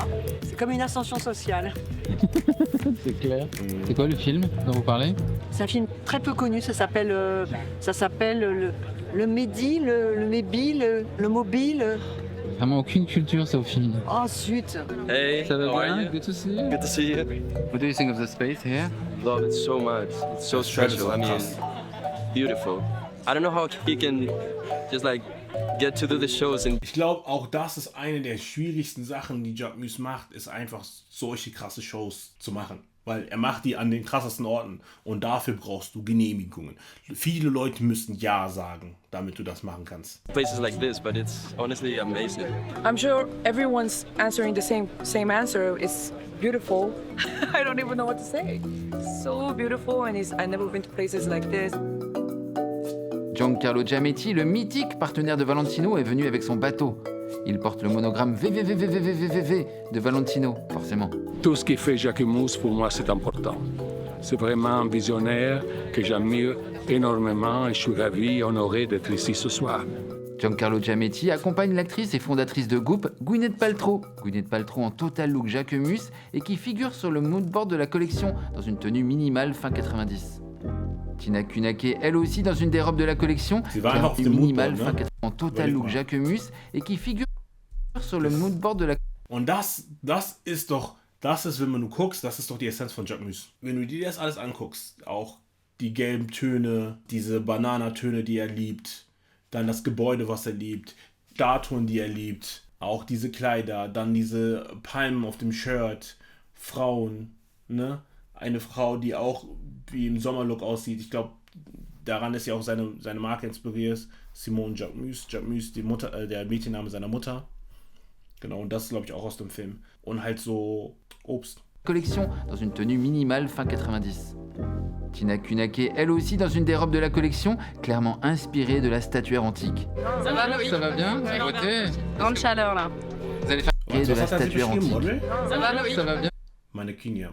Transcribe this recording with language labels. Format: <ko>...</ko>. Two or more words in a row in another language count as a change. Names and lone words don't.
<fr>C'est comme une ascension sociale. C'est clair. C'est quoi le film dont vous parlez? C'est un film très peu connu, ça s'appelle le Mehdi, le Mébi, le Mobile. Vraiment aucune culture, Sophie. Ensuite,</fr> <en>Hey,</en> <fr>Ça va</fr> <en>how are</en> <fr>bien?</fr> <en>you? Good to see you. Good to see you. What do you think of the space here? Love it so much. It's so special. I mean, beautiful. I don't know how he can just like get to do the shows and</en> <de>Ich glaube, auch das ist eine der schwierigsten Sachen, die Jacquemus macht, ist einfach solche krasse Shows zu machen. Weil er macht die an den krassesten Orten und dafür brauchst du Genehmigungen. Viele Leute müssen Ja sagen, damit du das machen kannst.</de> <en>places like this, but it's honestly amazing. I'm sure everyone's answering the same answer. It's beautiful. I don't even know what to say. So beautiful, and I've never been to places like this.</en> <fr>Giancarlo Giametti, le mythique partenaire de Valentino, est venu avec son bateau. Il porte le monogramme VVVVVVVV de Valentino, forcément. Tout ce qui fait Jacquemus, pour moi, c'est important. C'est vraiment un visionnaire que j'admire énormément et je suis ravi et honoré d'être ici ce soir. Giancarlo Giametti accompagne l'actrice et fondatrice de Goop, Gwyneth Paltrow. Gwyneth Paltrow en</fr> <en>total look</en> <fr>Jacquemus et qui figure sur le moodboard de la collection dans une tenue minimale fin 90. Tina Kunake, elle aussi dans une des robes de la collection,</fr> <de>Sie war einfach auf dem</de> <fr>minimale</fr> <de>Moodboard,</de> <fr>fin</fr> <de>ne?</de> <fr>80 en</fr> <en>total look</en> <fr>Jacquemus et qui figure sur le moodboard de la</fr> <de>Und das ist, wenn man du guckst, das ist doch die Essenz von Jacquemus. Wenn du dir das alles anguckst, auch die gelben Töne, diese Bananatöne, die er liebt, dann das Gebäude, was er liebt, Statuen, die er liebt, auch diese Kleider, dann diese Palmen auf dem Shirt, Frauen, ne? Eine Frau, die auch wie im Sommerlook aussieht. Ich glaube, daran ist ja auch seine Marke inspiriert. Simone Jacquemus, die Mutter, der Mädchenname seiner Mutter. Genau, und das ist, glaube ich, auch aus dem Film. Und halt so Obst.</de> <fr>collection dans une tenue minimale fin 90. Tina Kunake, elle aussi dans une des robes de la collection, clairement inspirée de la statuaire antique. Ça va, Loïc? Ça va bien? Vous avez voté? Grande chaleur là. Vous allez faire Et de la statuaire antique. Ça va, Loïc? Ça va bien? Mannequin,</fr>